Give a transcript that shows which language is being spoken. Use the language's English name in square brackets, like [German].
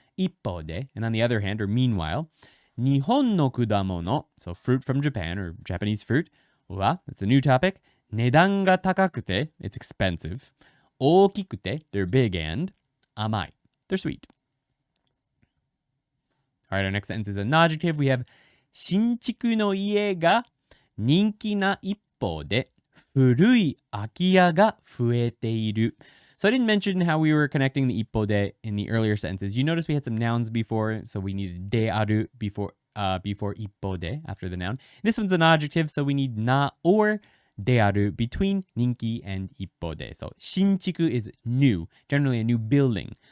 [Japanese] 一方で [English] and on the other hand or meanwhile, [Japanese] 日本の果物, [English] so fruit from Japan or Japanese fruit, [Japanese] は [English] that's a new topic, [Japanese] 値段が高くて [English] it's expensive, [Japanese] 大きくて [English] they're big and [Japanese] 甘い [English] they're sweet. All right, our next sentence is an adjective. We have [Japanese] 新築の家が人気な一方で古い空き家が増えている. [English] So I didn't mention how we were connecting the ippo de in the earlier sentences. You notice we had some nouns before, so we needed de aru before before ippo de after the noun. This one's an adjective, so we need na or de aru between ninki and ippo de. So shinchiku is new, generally a new building.